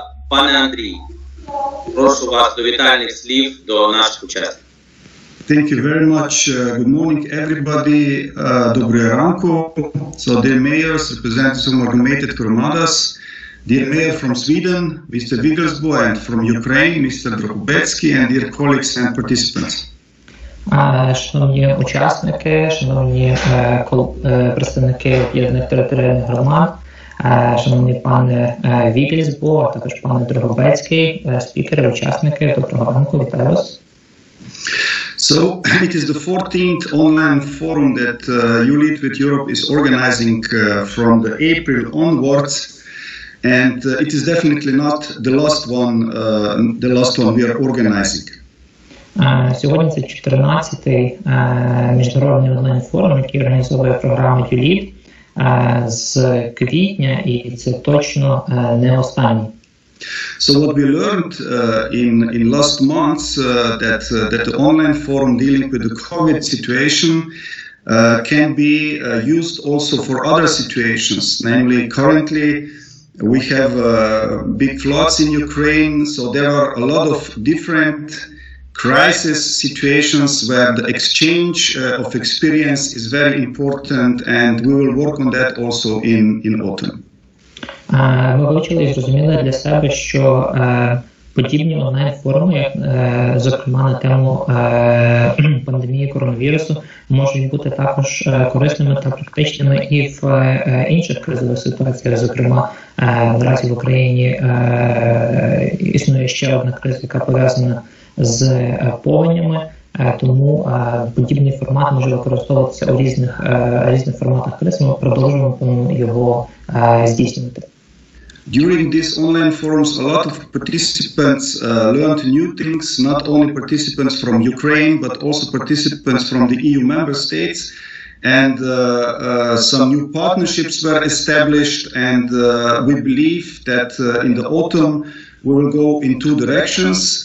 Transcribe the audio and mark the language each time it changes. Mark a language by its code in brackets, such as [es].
[uk] Пане Андрій, прошу вас до вітальних слів до наших учасників. [en] Thank you very much. Good morning, everybody. [uk] Доброго ранку. [en] So, dear mayors, representatives of amalgamated gromadas, dear mayor from Sweden, Mr. Wigelsbo, and from Ukraine, Mr. Дрогобецький, and dear colleagues and participants. [uk] Шановні учасники, шановні представники об'єднаних територіальних громад, шановні пане Wigelsbo, а також пане Дрогобецький, спікери, учасники, доброго ранку, вітаю вас. [en] So, it is the 14th online forum that U-LEAD with Europe is organizing from the April onwards, and it is definitely not the last one we are organizing. [uk] Сьогодні це 14-й міжнародний онлайн-форум, який організовує програма U-LEAD з квітня, і це точно не останній. [en] So what we learned in last months that the online forum dealing with the COVID situation can be used also for other situations. Namely, currently we have big floods in Ukraine, so there are a lot of different crisis situations where the exchange of experience is very important, and we will work on that also in autumn. [uk] Ми вивчили і зрозуміли для себе, що подібні онлайн-форуми, зокрема на тему пандемії коронавірусу, можуть бути також корисними та практичними і в інших кризових ситуаціях. Зокрема, наразі в Україні існує ще одна криза, яка пов'язана з повенями, Тому подібний формат може використовуватися у різних форматах криз. Ми продовжуємо його здійснювати. [en] During these online forums, a lot of participants learned new things, not only participants from Ukraine, but also participants from the EU member states. And some new partnerships were established, and we believe that in the autumn we will go in two directions.